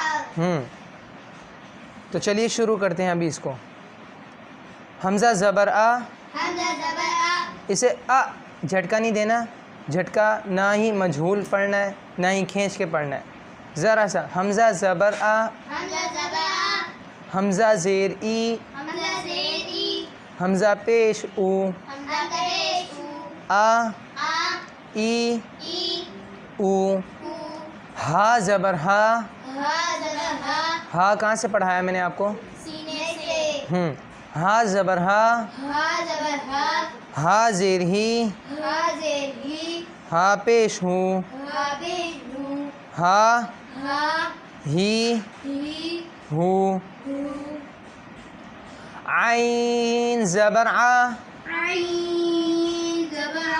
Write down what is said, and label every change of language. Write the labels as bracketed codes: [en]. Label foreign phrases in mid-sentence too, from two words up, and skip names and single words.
[ur] تو چلیے شروع کرتے ہیں ابھی اس کو۔ حمزہ زبر آ، حمزہ زبر آ۔ اسے جھٹکا نہیں دینا، جھٹکا نہ ہی مجہول پڑھنا ہے نہ ہی کھینچ کے پڑھنا ہے، ذرا سا۔ حمزہ زبر آ، حمزہ زبر آ۔ حمزہ زیر ای، حمزہ زیر ای۔ حمزہ پیش او، حمزہ پیش او۔ آ آ ای ای او۔ او۔ ہا زبر ہا، ہا زبر ہا۔ ہا کہاں سے پڑھایا میں نے آپ کو؟ سینے سے۔ ہا زبر ہا، ہا زبر ہا۔ ہا زیر ہی، ہا زیر ہی۔ ہا پیش ہو، ہا پیش ہو۔ ہا ہا ہی ہی ہو۔ ہو۔ عین زبر آ، عین زبر آ۔